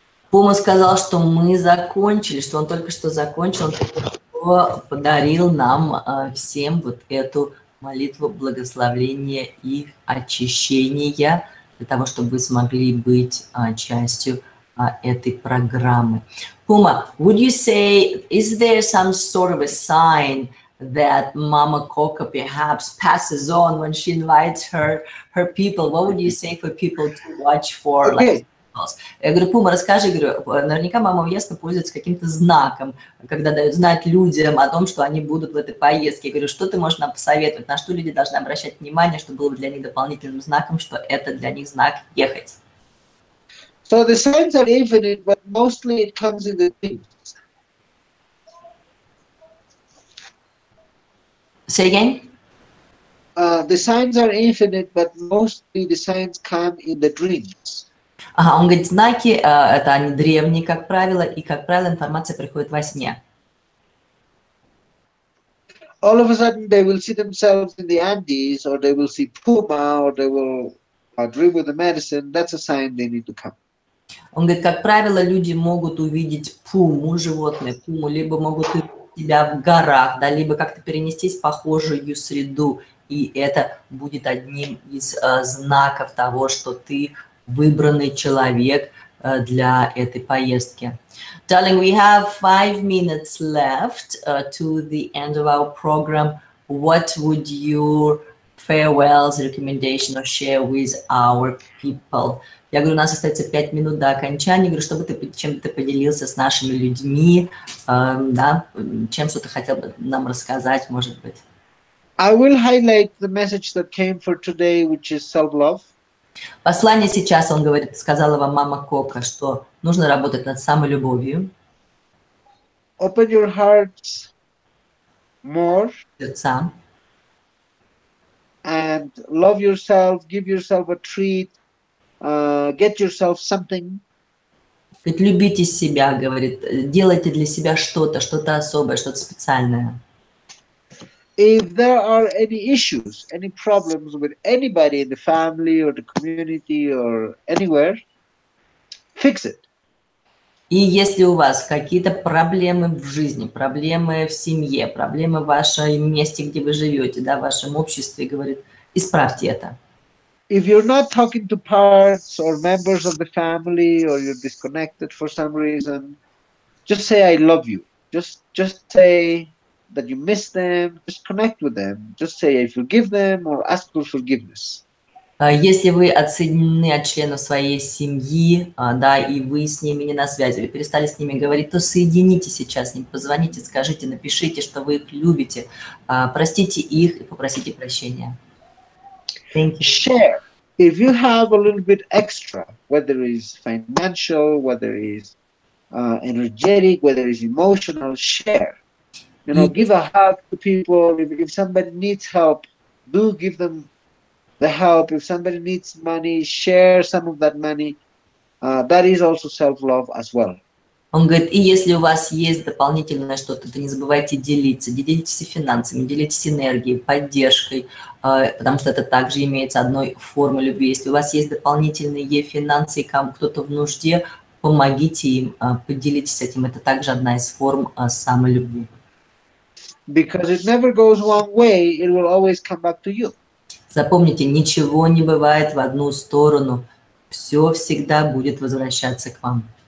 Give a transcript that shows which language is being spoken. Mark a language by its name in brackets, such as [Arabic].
[Russian] Пума сказал, что мы закончили, что он только что закончил, он только что подарил нам всем вот эту молитву благословления и очищения для того, чтобы вы смогли быть частью этой программы. [English] Puma, would you say, is there some sort of a sign that Mama Coca perhaps passes on when she invites her people? What would you say for people to watch for? Okay. [Russian] Я говорю, Пума, расскажи, говорю, наверняка мама Уеска пользуется каким-то знаком, когда дают знать людям о том, что они будут в этой поездке. Я говорю, что ты можешь нам посоветовать, на что люди должны обращать внимание, чтобы было бы для них дополнительным знаком, что это для них знак ехать. [English] So the signs are infinite, but mostly it comes in the dreams. Say again? The signs are infinite, but mostly the signs come in the dreams. [Russian] Ага, он говорит, знаки, это они древние, как правило, и, как правило, информация приходит во сне. [English] All of a sudden, they will see themselves in the Andes, or they will see Puma, or they will dream with the medicine, that's a sign they need to come. [Russian] Он говорит, как правило, люди могут увидеть пуму, животное, пуму, либо могут увидеть себя в горах, да, либо как-то перенестись в похожую среду, и это будет одним из знаков того, что ты выбранный человек для этой поездки. [English] Darling, we have 5 minutes left to the end of our program. What would your farewells, recommendation or share with our people? [Russian] Я говорю, у нас остается 5 минут до окончания. Я говорю, чтобы ты чем-то поделился с нашими людьми, да, чем что-то хотел бы нам рассказать, может быть. [English] I will highlight the message that came for today, which is self-love. [Russian] Послание сейчас, он говорит, сказала вам мама Кока, что нужно работать над самолюбовью. [English] Open your hearts more. [Russian] Сердца. [English] And love yourself, give yourself a treat, get yourself something. [Russian] Говорит, любите себя, говорит, делайте для себя что-то особое, что-то специальное. [English] If there are any issues, any problems with anybody in the family or the community or anywhere, fix it. [Russian] И если у вас какие-то проблемы в жизни, проблемы в семье, проблемы в вашем месте, где вы живете, да, в вашем обществе, говорит, исправьте это. [English] If you're not talking to parts or members of the family or you're disconnected for some reason, just say I love you. Just say that you miss them, just connect with them. Just say I forgive them or ask for forgiveness. [Russian] Если вы отсоединены от членов своей семьи, да, и вы с ними не на связи, вы перестали с ними говорить, то соединитесь сейчас с ними, позвоните, скажите, напишите, что вы их любите, простите их и попросите прощения. [English] Thank you. Share. If you have a little bit extra, whether it's financial, whether it's energetic, whether it's emotional, share. You know, give a hug to people. If somebody needs help, do give them the help. If somebody needs money, share some of that money. That is also self-love as well. [Russian] Он говорит, и если у вас есть дополнительное что-то, то не забывайте делиться. Делитесь и финансами, делитесь энергией, поддержкой, потому что это также имеется одной формой любви. Если у вас есть дополнительные финансы, и кто-то в нужде, помогите им, поделитесь этим. Это также одна из форм самолюбви. [English] Because it never goes one way, it will always come back to you. [Russian] Запомните, ничего не бывает в одну сторону. Все всегда будет возвращаться к вам.